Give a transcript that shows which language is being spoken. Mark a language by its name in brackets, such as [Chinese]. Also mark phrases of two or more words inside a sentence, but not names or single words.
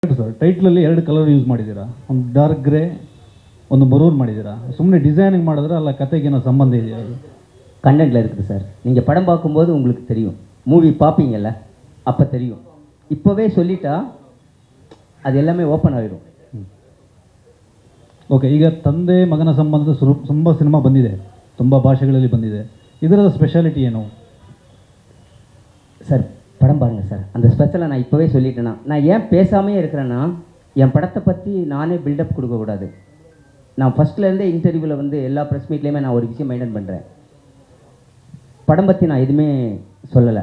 [Kannada] ಸರ್ ಟೈಟ್ಲಲ್ಲಿ 2 ಕಲರ್ ಯೂಸ್ ಮಾಡಿದ್ದೀರಾ, ಒಂದು [English] dark grey [Kannada] ಒಂದು ಮರೂನ್ ಮಾಡಿದ್ದೀರಾ. [Tamil] சும்மா டிசைனிங் ಮಾಡಿದ್ರೆ ಅಲ್ಲ கதைக்கு என்ன சம்பந்தம் இல்லையா? அது கண்டென்ட்டில் இருக்குது சார். நீங்கள் படம் பார்க்கும்போது உங்களுக்கு தெரியும், மூவி பார்ப்பீங்கல்ல அப்போ தெரியும். இப்போவே சொல்லிட்டா அது எல்லாமே ஓப்பன் ஆகிடும். [Kannada] ಓಕೆ, ಈಗ ತಂದೆ ಮಗನ ಸಂಬಂಧದ ತುಂಬ ಸಿನಿಮಾ ಬಂದಿದೆ, ತುಂಬ ಭಾಷೆಗಳಲ್ಲಿ ಬಂದಿದೆ. ಇದರ ಸ್ಪೆಷಾಲಿಟಿ ಏನು [Tamil] சார்? படம் பாருங்கள் சார். அந்த ஸ்பெஷலை நான் இப்போவே சொல்லிட்டேன்னா, நான் ஏன் பேசாமையே இருக்கிறேன்னா, என் படத்தை பற்றி நானே பில்டப் கொடுக்கக்கூடாது. நான் ஃபஸ்ட்லேருந்தே இன்டர்வியூவில் வந்து எல்லா ப்ரெஸ் மீட்லேயுமே நான் ஒரு விஷயம் மெயின்டைன் பண்ணுறேன். படம் பற்றி நான் எதுவுமே சொல்லலை.